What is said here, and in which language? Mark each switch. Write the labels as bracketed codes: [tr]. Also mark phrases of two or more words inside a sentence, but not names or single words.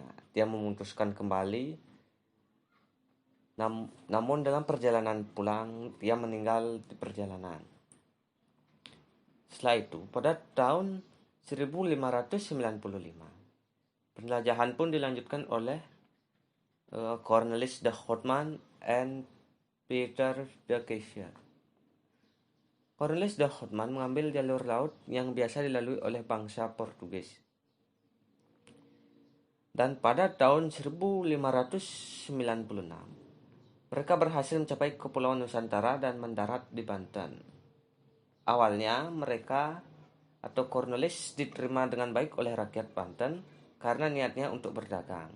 [id] Dia memutuskan kembali, namun dalam perjalanan pulang dia meninggal di perjalanan. Setelah itu, pada tahun 1595, penjelajahan pun dilanjutkan oleh Cornelis de Houtman and Peter de Keyser. Cornelis de Houtman mengambil jalur laut yang biasa dilalui oleh bangsa Portugis. Dan pada tahun 1596, mereka berhasil mencapai Kepulauan Nusantara dan mendarat di Banten. Awalnya mereka atau Cornelis diterima dengan baik oleh rakyat Banten karena niatnya untuk berdagang.